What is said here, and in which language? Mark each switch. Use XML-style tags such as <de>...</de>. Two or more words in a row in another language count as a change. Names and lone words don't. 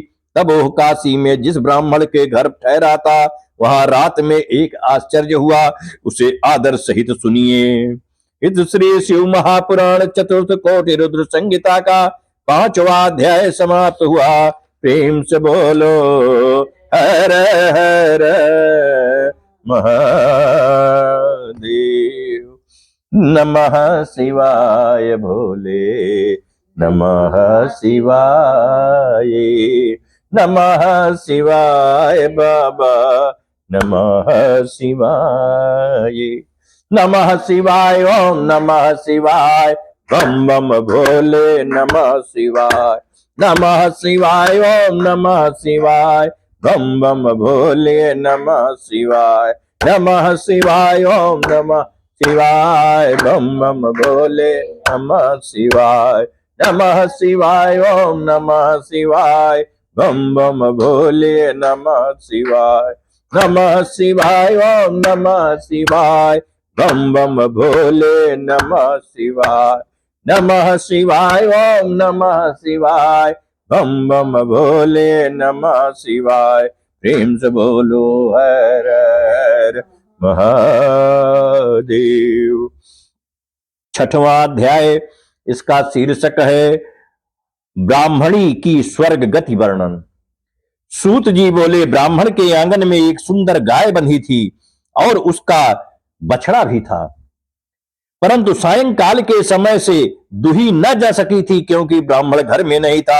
<hi>तब वह काशी में जिस ब्राह्मण के घर ठहरा था, वहां रात में एक आश्चर्य हुआ, उसे आदर सहित सुनिए। इस श्री शिव महापुराण चतुर्थ कोटि रुद्र संहिता का 5वां अध्याय समाप्त हुआ। प्रेम से बोलो हर हर महादेव। नमः शिवाय भोले, नमः शिवाय, नमः शिवाय बाबा, नमः शिवाय, नमः शिवाय, ओम नमः शिवाय, बम बम भोले, नमः शिवाय, नमः शिवाय, ओम नमः शिवाय, बम बम भोले, नमः शिवाय, नमः शिवाय, ओम नमः शिवाय, बम बम भोले, नमः शिवाय, नमः शिवाय, ओम नमः शिवाय, बम बम भोले, नमः शिवाय, नमः शिवाय, ओम नमः शिवाय, बम बम भोले, नमः शिवाय, नमः शिवाय, ओम नमः शिवाय, बम बम भोले, नमः शिवाय। प्रेम से बोलो हर हर महादेव। 6वां अध्याय, इसका शीर्षक है ब्राह्मणी की स्वर्ग गति वर्णन। सूत जी बोले, ब्राह्मण के आंगन में एक सुंदर गाय बंधी थी और उसका बछड़ा भी था, परंतु सायंकाल के समय से दुही न जा सकी थी, क्योंकि ब्राह्मण घर में नहीं था।</hi>